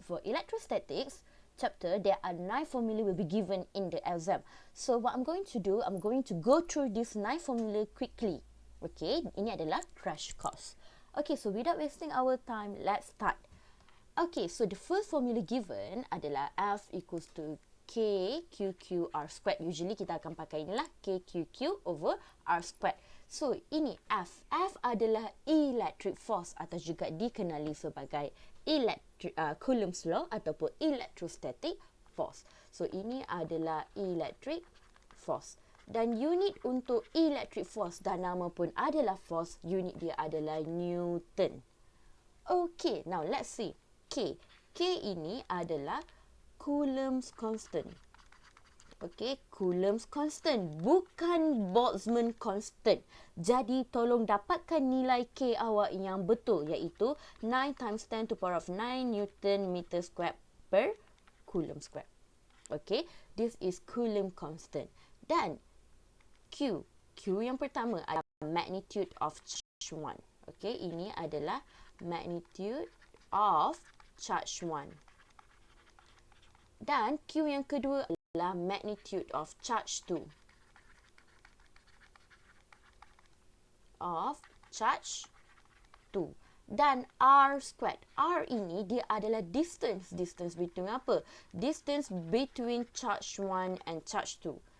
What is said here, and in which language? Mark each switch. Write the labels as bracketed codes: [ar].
[en] For Electrostatics chapter, there are 9 formula will be given in the exam. So what I'm going to do, I'm going to go through this 9 formula quickly. [ms] Okay, ini adalah crash course. [en] Okay, so without wasting our time, let's start. Okay, so the first formula given adalah F equals to K QQ R squared. [ms] Usually kita akan pakai inilah K QQ over R squared. So ini F. F adalah electric force atau juga dikenali sebagai Coulomb's law ataupun electrostatic force. So ini adalah electric force. Dan unit untuk electric force, dan nama pun adalah force, unit dia adalah Newton. [en] Okay, now let's see. K. [ms] K ini adalah [en] Coulomb's constant. [ms] Okay, Coulomb's constant, bukan Boltzmann constant. Jadi tolong dapatkan nilai K awak yang betul, iaitu 9 times 10 to power of 9 Newton meter squared per Coulomb squared. [en] Okay, this is Coulomb constant. [ms] Dan Q. Q yang pertama adalah magnitude of charge 1. Okay, ini adalah magnitude of charge 1. Dan Q yang kedua adalah magnitude of charge 2. Of charge 2. Dan R squared. R ini dia adalah distance. [en] Distance between apa? Distance between charge 1 and charge 2.